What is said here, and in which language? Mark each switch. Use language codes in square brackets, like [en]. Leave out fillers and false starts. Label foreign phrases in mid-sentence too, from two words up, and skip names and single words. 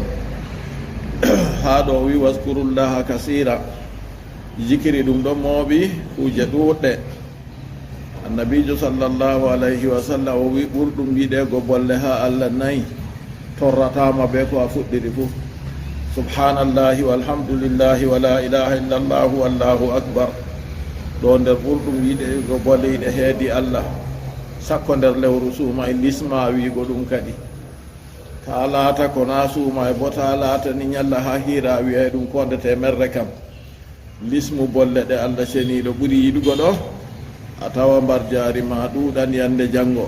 [ff] ha ɗo wi [ar] واذكروا الله كثيرا, [ff] jikiri ɗum ɗo mooɓi kuje ɗuɗɗe. annabijo [ar] صلى الله عليه وسلم [ff] o wi ɓurɗum yiɗego bolle ha Allah nayi, torratama be ko a fuɗɗiri fu: [ar] سبحان الله والحمد لله ولا إله إلا الله والله أكبر. [ff] ɗo nder ɓurɗum yiɗego bolle yiɗe heedi Allah, sakko nder lewru suuma e lisma wiigo ɗum kadi. ta laata ko na suuma e bo ta laata ni ñalla ha hiira wi'ay ɗum kondete merre kam. lismu bolle ɗe Allah ceniɗo ɓuri yiɗugo ɗo, a tawa mbar jaari ma ɗuɗan yande janngo.